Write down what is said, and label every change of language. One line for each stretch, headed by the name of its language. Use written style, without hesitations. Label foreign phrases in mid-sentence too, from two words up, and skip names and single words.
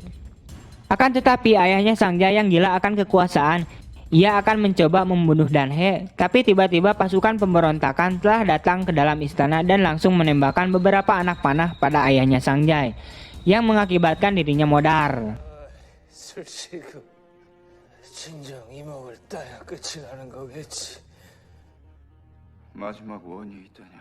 Indonesian: Akan tetapi ayahnya Sang Jai yang gila akan kekuasaan, ia akan mencoba membunuh Dan He, tapi tiba-tiba pasukan pemberontakan telah datang ke dalam istana dan langsung menembakkan beberapa anak panah pada ayahnya Sang Jai, yang mengakibatkan dirinya modar.
Korean: 솔직히 진정 이목을 따야 끝이 나는 거겠지. 마지막 원이 있더냐?